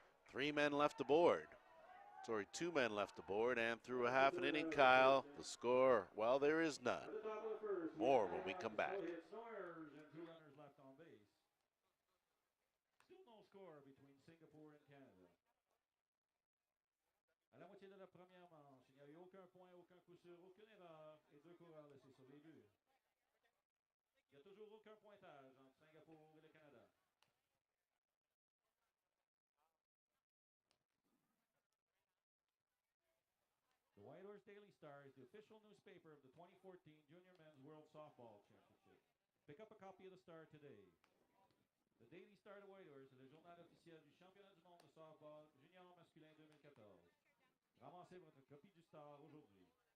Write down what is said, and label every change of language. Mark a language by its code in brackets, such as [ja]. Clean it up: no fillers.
[en] 3 men left aboard. Sorry, 2 men left aboard, and through a half an inning, Kyle, the score, well, there is none. At the top of the first, More when we come back. no hits, no errors, and 2 runners left on base. Still no score between Singapore and Canada. [fr] À la moitié de la première manche, il n'y a eu aucun point, aucun coup sûr, aucune erreur et 2 coureurs laissés sur les buts. Il n'y a toujours aucun pointage entre Singapour et le Canada. [en] The Whitehorse Daily Star is the official newspaper of the 2014 Junior Men's World Softball Championship. Pick up a copy of the Star today. [fr] Le Daily Star de Whitehorse est le journal officiel du championnat du monde de softball junior masculin 2014. Ramassez votre copie du Star aujourd'hui.